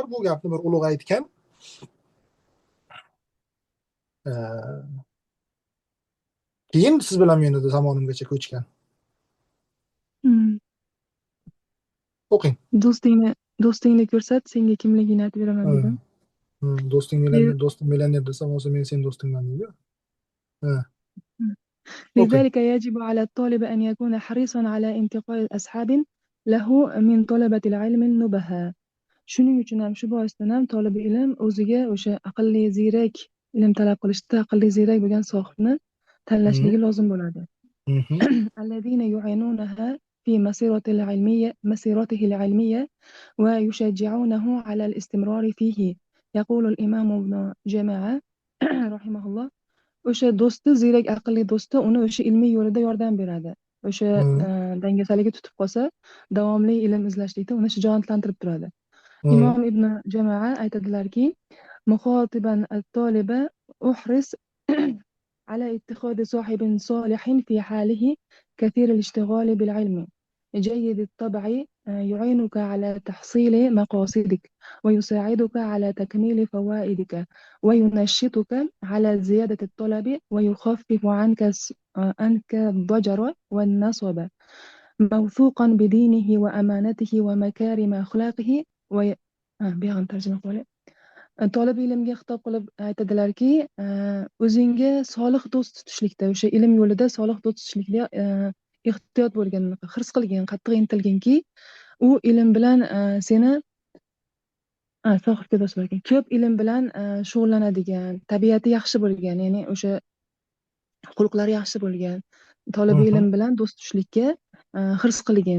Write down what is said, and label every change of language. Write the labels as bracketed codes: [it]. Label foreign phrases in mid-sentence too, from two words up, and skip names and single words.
[uz] Bu gapni bir ulug' aytgan. Keyin siz bilan meni zamonimgacha ko'chgan. O'qing. Do'stingni ko'rsat, senga kimligini aytib beraman dedim. Do'sting millioner desam, o'zi men sen do'stingman deydi. [ar] لذلك يجب على الطالب أن يكون حريصا على انتقاء أصحاب له من طلبة العلم النبهة. [uz] Shuning uchun ham shu boisdan ham talab ilm o'ziga o'sha aqlli ziyrak ilm talab qilishda aqlli ziyrak bo'lgan sohibni tanlashligi lozim bo'ladi. [ar] الذين يعينونها في مسيرته العلمية ويشجعونه على الاستمرار فيه. يقول الإمام ابن جماعة رحمه الله [uz] o'sha do'sti, ziyrak aqlli do'sti uni o'sha ilmiy yo'lida yordam beradi. O'sha dangasaligi tutib qolsa, davomli ilm izlashlikda uni shijoatlantirib turadi. Imom ibn Jamoa aytadilarki, [ar] مخاطبا الطالب احرص على اتخاذ صاحب صالح في حاله كثير الاشتغال بالعلم جيد الطبع يعينك على تحصيل مقاصدك ويساعدك على تكميل فوائدك وينشطك على زيادة الطلب ويخفف عنك الضجر والنصب موثوقا بدينه وأمانته ومكارم أخلاقه بيان ترجمة قولي طالب [uz] ilmga xitob qilib aytadilarki, o'zingga solih do'st tutishlikda, o'sha ilm yo'lida solih do'st tutishlikda ehtiyot bo'lgan, hirs qilgin, qattiq intilginki, u ilm bilan seni sohibga do'st bo'lgan, ko'p ilm bilan shug'ullanadigan, tabiati yaxshi bo'lgan, ya'ni o'sha xulqlari yaxshi bo'lgan talab ilm bilan do'st tutishlikka hirs qilgin.